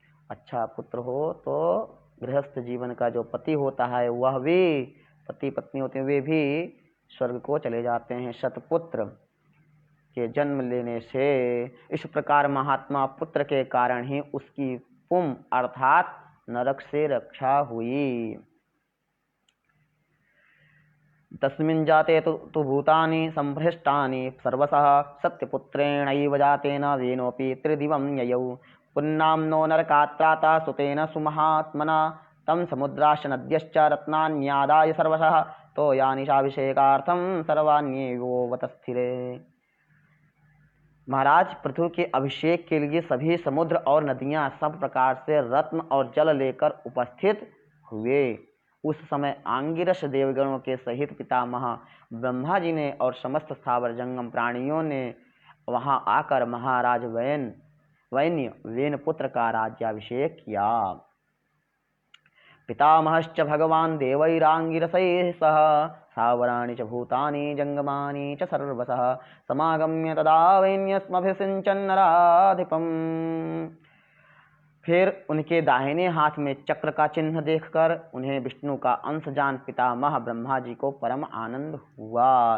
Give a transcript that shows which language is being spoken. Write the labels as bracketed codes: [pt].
[hi] अच्छा पुत्र हो तो गृहस्थ जीवन का जो पति होता है वह भी, पति पत्नी होते हैं वे भी स्वर्ग को चले जाते हैं सत्पुत्र के जन्म लेने से। इस प्रकार महात्मा पुत्र के कारण ही उसकी पुम अर्थात नरक से रक्षा हुई। [sa] तस्मिन् जाते तु भूतानि सम्भ्रष्टानि सर्वशः सत्यपुत्रेणैव जातेन वेनोऽपि त्रिदिवं ययौ पुन्नाम्नो नरकात्राता सुतेन सुमहात्मना तं समुद्राश्च नद्यश्च रत्नान्यादाय सर्वशः तोयानिशाभिषेकार्थं सर्वाण्येवोवतस्थिरे। [hi] महाराज पृथु के अभिषेक के लिए सभी समुद्र और नदियां सब प्रकार से रत्न और जल लेकर उपस्थित हुए। उस समय आंगिरस देवगणों के सहित पितामह ब्रह्मा जी ने और समस्त स्थावर जंगम प्राणियों ने वहां आकर महाराज वेन पुत्र का राज्याभिषेक किया। [sa] पितामहश्च भगवान् देवैरांगिरसैः सह स्थावराणि च भूतानि जंगमानि च सर्वशः समागम्य तदा वैन्यस्मभिषिञ्चन्नराधिपम्। [hi] फिर उनके दाहिने हाथ में चक्र का चिन्ह देखकर उन्हें विष्णु का अंश जान पितामह ब्रह्मा जी को परम आनंद हुआ।